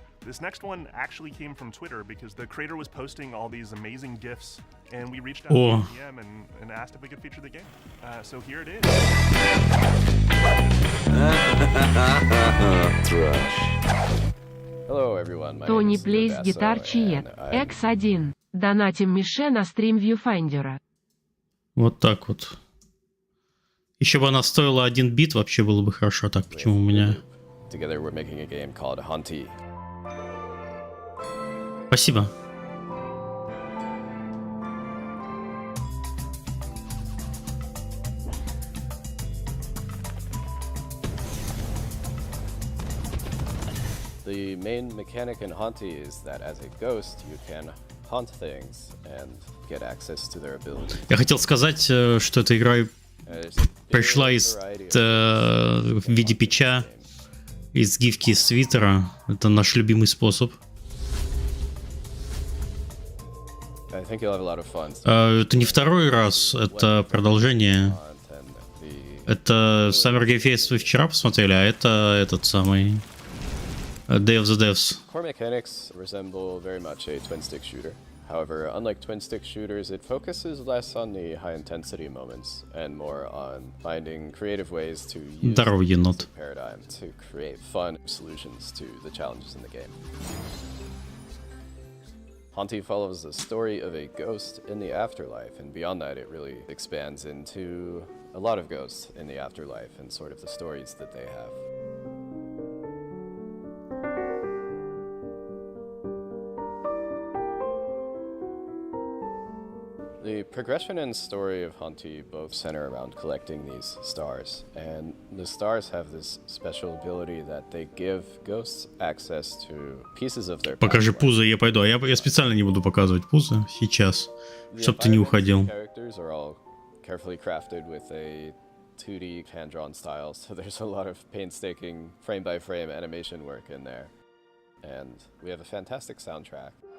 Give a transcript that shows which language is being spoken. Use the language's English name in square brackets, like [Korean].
[English] This next one actually came from Twitter because the creator was posting all these amazing GIFs, and we reached out to the DM and asked if we could feature the game. So here it is. Hello everyone, my name is Плейс Гитар Чиет, X1. [Russian] Донатим Мише на стрим Viewfinder. Вот так вот. Еще бы она стоила 1 бит, вообще было бы хорошо. Так, почему у меня... Спасибо. [English] The main mechanic in Haunty is that as a ghost you can hunt things and get access to their abilities. [Russian] Я хотел сказать, что эта игра пришла в виде питча, из гифки из Твиттера. Это наш любимый способ. [English] I think you'll have a lot of fun. [Russian] Это не второй раз, это продолжение. Это Summer Game Fest вы вчера посмотрели, а это этот самый Day of the Devs. [English] Core mechanics resemble very much a twin-stick shooter. However, unlike twin-stick shooters, it focuses less on the high-intensity moments and more on finding creative ways to use the paradigm to create fun solutions to the challenges in the game. Haunty follows the story of a ghost in the afterlife, and beyond that, it really expands into a lot of ghosts in the afterlife and sort of the stories that they have. The progression and story of Haunty both center around collecting these stars, and the stars have this special ability that they give ghosts access to pieces of their [Russian] Покажи пузо, я пойду. А я специально не буду показывать пузо сейчас, чтобы ты не уходил. [English] Characters are all carefully crafted with a 2D hand-drawn style, so there's a lot of painstaking frame-by-frame animation work in there. And we have a fantastic soundtrack.